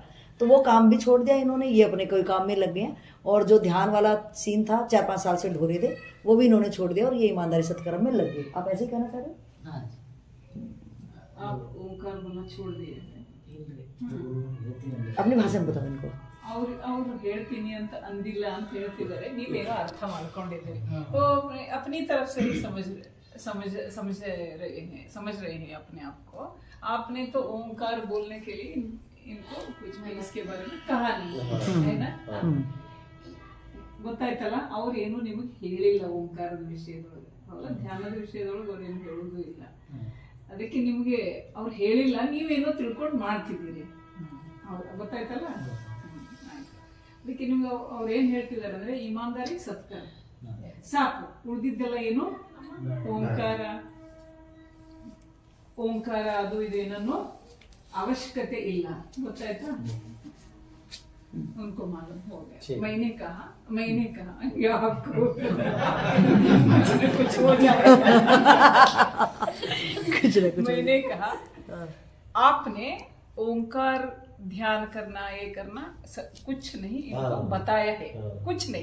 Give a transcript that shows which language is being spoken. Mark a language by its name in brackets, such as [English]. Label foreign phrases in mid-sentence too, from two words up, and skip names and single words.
[Hindi] तो वो काम भी छोड़ दिया इन्होंने, ये अपने कोई काम में लग गए हैं। और जो ध्यान वाला सीन था 4-5 साल से ढो रहे थे, वो भी इन्होंने छोड़ दिया और ये ईमानदारी सत्कर्म में लग गए। आप ऐसे ही कहना चाह रहे हो? हाँ। आप ओंकार बोलना छोड़ दिए अपनी भाषा में बताओ इनको। [Kannada] ಅವ್ರು ಹೇಳ್ತೀನಿ ಅಂತ ಅಂದಿಲ್ಲ ಅಂತ ಹೇಳ್ತಿದ್ದಾರೆ, ನೀವೇನೋ ಅರ್ಥ ಮಾಡ್ಕೊಂಡಿದ್ದೀರಿ. [Hindi] तो अपनी तरफ से ही समझ रहे हैं अपने आप को। आपने तो ओंकार बोलने के लिए इनको कुछ भी इसके बारे में कहा नहीं है ना. [Kannada] ಗೊತ್ತಾಯ್ತಲ್ಲ, ಅವ್ರು ಏನು ನಿಮಗೆ ಹೇಳಿಲ್ಲ ಓಂಕಾರದ ವಿಷಯದೊಳಗೆ, ಹೌದಾ? ಧ್ಯಾನದ ವಿಷಯದೊಳಗೆ ಅವ್ರು ಏನು ಹೇಳೋದು ಇಲ್ಲ. ಅದಕ್ಕೆ ನಿಮ್ಗೆ ಅವ್ರು ಹೇಳಿಲ್ಲ, ನೀವೇನೋ ತಿಳ್ಕೊಂಡು ಮಾಡ್ತಿದ್ದೀರಿ. ಗೊತ್ತಾಯ್ತಲ್ಲ. ಅದಕ್ಕೆ ನಿಮ್ಗೆ ಅವ್ರು ಏನ್ ಹೇಳ್ತಿದಾರೆ ಅಂದ್ರೆ [Hindi] ईमानदारी सत्कर्म [Kannada] ಸಾಕು, ಉಳಿದಿದ್ದೆಲ್ಲ ಏನು ಓಂಕಾರ ಅದು ಇದು ಏನನ್ನು ಅವಶ್ಯಕತೆ ಇಲ್ಲ. ಗೊತ್ತಾಯ್ತಾ? [Hindi] उनको मालूम हो गया. मैंने कहा या आपको कुछ हो जाएगा. मैंने कहा आपने ओंकार ध्यान करना, ये करना कुछ नहीं इनको बताया है, कुछ नहीं.